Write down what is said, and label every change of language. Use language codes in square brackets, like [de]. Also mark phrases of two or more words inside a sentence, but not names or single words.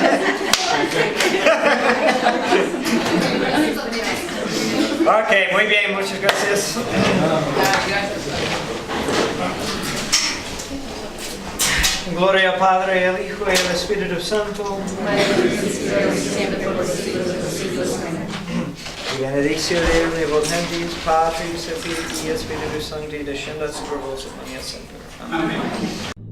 [es] Ok, muy bien, muchas gracias. Gloria al Padre, al Hijo y al Espíritu Santo. [la] Benedictio Dei omnipotens, Patris et Filii et Spiritus Sancti, descendat super vos et mania semper. Amen.